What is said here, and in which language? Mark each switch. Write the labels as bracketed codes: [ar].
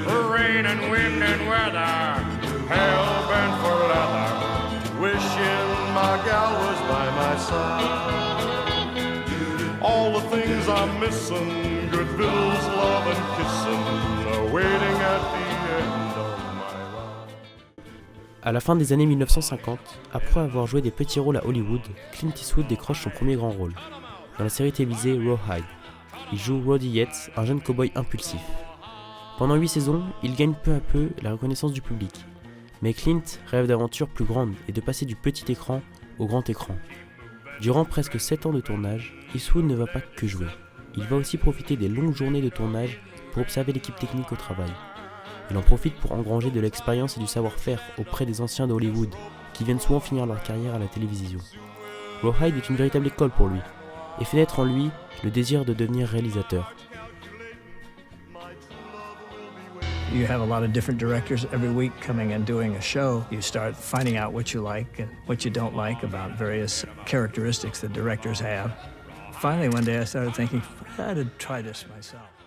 [en] Rain and wind and weather, hell bent for leather, wishing my gal was by my side. All the things I'm missing, good victuals, love and kissing, are waiting at the end of my ride. [fr] À la fin des années 1950, après avoir joué des petits rôles à Hollywood, Clint Eastwood décroche son premier grand rôle, dans la série télévisée Rawhide. Il joue Roddy Yates, un jeune cow-boy impulsif. Pendant 8 saisons, il gagne peu à peu la reconnaissance du public. Mais Clint rêve d'aventures plus grandes et de passer du petit écran au grand écran. Durant presque 7 ans de tournage, Eastwood ne va pas que jouer. Il va aussi profiter des longues journées de tournage pour observer l'équipe technique au travail. Il en profite pour engranger de l'expérience et du savoir-faire auprès des anciens de Hollywood, qui viennent souvent finir leur carrière à la télévision. Rawhide est une véritable école pour lui, et fait naître en lui le désir de devenir réalisateur. [en] You have a lot of different directors every week coming and doing a show. You start finding out what you like and what you don't like about various characteristics that directors have. Finally, one day I started thinking, I had to try this myself.